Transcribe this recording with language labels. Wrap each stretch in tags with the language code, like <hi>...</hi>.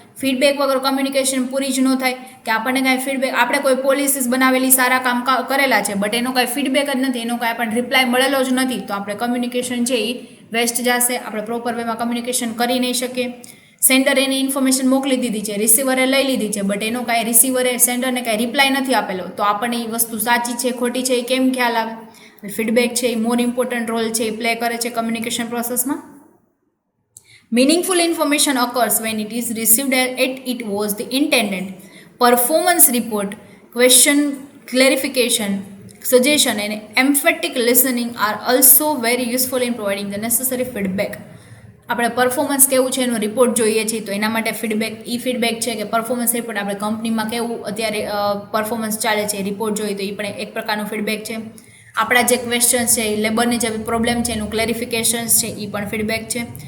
<gu>Feedback વગર communication પૂરી જ ન થાય, કે આપણને કાંઈ ફીડબેક, આપણે કોઈ પોલિસીસ બનાવેલી સારા કામ કરેલા છે બટ એનો કાંઈ ફીડબેક જ નથી, એનો કાંઈ આપણને રિપ્લાય મળેલો જ નથી, તો આપણે કમ્યુનિકેશન છે એ વેસ્ટ જશે, આપણે પ્રોપર વેમાં કમ્યુનિકેશન કરી નહીં શકીએ. સેન્ડર એની ઇન્ફોર્મેશન મોકલી દીધી છે, રિસીવરે લઈ લીધી છે, બટ એનો કાંઈ રિસીવરે સેન્ડરને કાંઈ રિપ્લાય નથી આપેલો, તો આપણને એ વસ્તુ સાચી છે ખોટી છે એ કેમ ખ્યાલ આવે? ફીડબેક છે એ મોર ઇમ્પોર્ટન્ટ રોલ છે એ પ્લે કરે છે કમ્યુનિકેશન પ્રોસેસમાં.</gu> <en>Meaningful information occurs when it is received as it was the intended. Performance report, question clarification, suggestion and emphatic listening are also very useful in providing the necessary feedback.</en> <gu>આપણે performance કેવું છે એનો report જોઈએ છીએ, તો એના માટે feedback છે કે પરફોર્મન્સ રિપોર્ટ આપણે કંપનીમાં કેવું અત્યારે પરફોર્મન્સ ચાલે છે એ રિપોર્ટ જોઈએ, તો એ પણ એક પ્રકારનું ફીડબેક છે. આપણા જે ક્વેશ્ચન્સ છે, લેબરની જે પ્રોબ્લેમ છે એનું ક્લેરિફિકેશન્સ છે એ પણ ફીડબેક છે.</gu>